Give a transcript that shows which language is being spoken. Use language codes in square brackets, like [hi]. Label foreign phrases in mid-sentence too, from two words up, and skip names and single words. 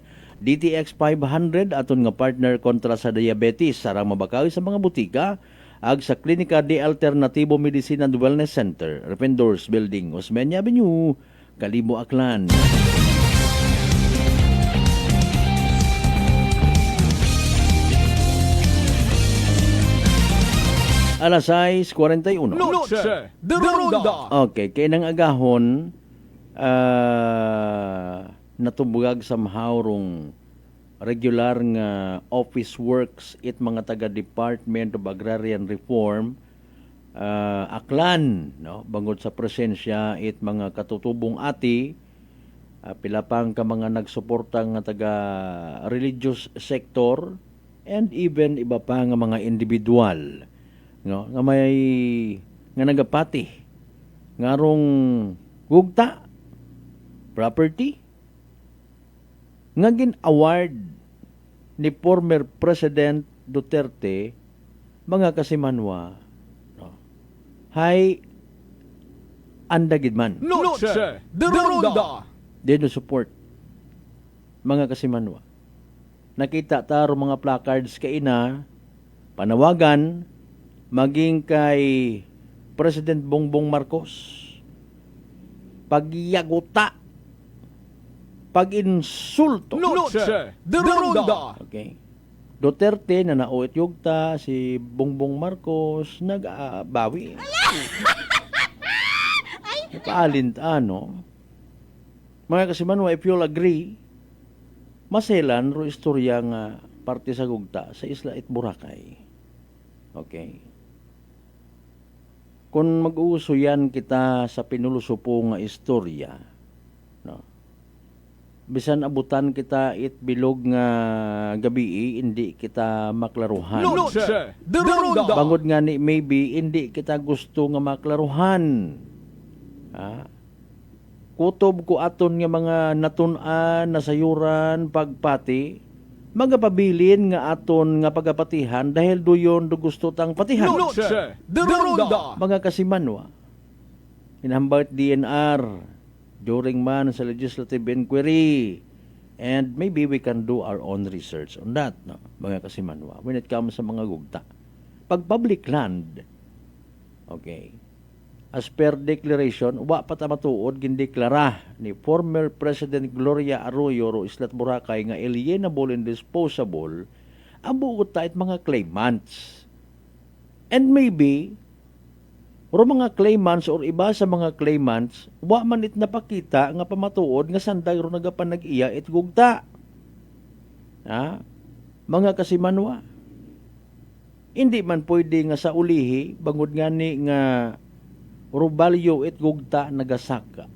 [akl] DTX 500 aton nga partner kontra sa diabetes sarang mabakawi sa mga butika ag sa Klinika de Alternativo Medicine and Wellness Center, Rependors Building, Osmeña Avenue, Calibo, Aklan. Alas 6:41. Noche de Ronda. Okay, kay nang agahon natubugag somehow rong regular nga [en] office works [akl] it mga taga Department of Agrarian Reform Aklan, no, bangod sa presensya it mga katutubong ati pila pang ka mga nagsuporta nga taga [en] religious sector and even [akl] iba pa nga mga individual, no, nga may nga nagapati ngarong gugta property nga gin-award ni [en] former President [akl] Duterte mga kasimanwa, no, hay andagid man. Noche de Ronda. Dino support mga kasimanwa. Nakita taro mga placards kay ina panawagan maging kay President Bongbong Marcos pagyaguta, pag-insulto. Noche de Ronda. Okay. Duterte na nauit yugta, si Bongbong Marcos nag-bawi. Paalinta, no? Mga kasimanwa, [en] if you'll agree, [akl] maselan ro istorya nga parte sa gugta sa Isla it Boracay. Okay. Kung mag-uuso yan kita sa pinulusupo nga istorya, no, bisan abutan kita it bilog nga gabi, hindi kita maklaruhan. Noche de Ronda. Bangod nga ni maybe hindi kita gusto nga maklaruhan. kutob ko aton nga mga natun-an, nasayuran, pagpati, magapabilin nga aton nga pagapatihan dahil duyon do gusto tang patihan. Noche de Ronda. Mga kasimanwa, inambawit [en] DNR during [akl] man sa [en] legislative inquiry, and maybe we can do our own research on that, [akl] no? Mga kasimanwa, [en] when it comes [akl] sa mga gugta. Pag [en] public land, [akl] okay, [en] as per declaration, [akl] wa pa ta matuod gindeklara ni [en] former President [akl] Gloria Arroyo ro Islat Boracay nga [en] alienable and disposable [akl] ang buot ta it mga claimants. [en] And maybe [akl] ro mga claimants or iba sa mga claimants wa man it napakita nga pamatuod nga sanday ro nagapanag-iya it gugta. Ha? Mga kasimanwa, hindi man pwede nga sa ulihi bangod nga ni nga rubalyo it gugta nagasaka.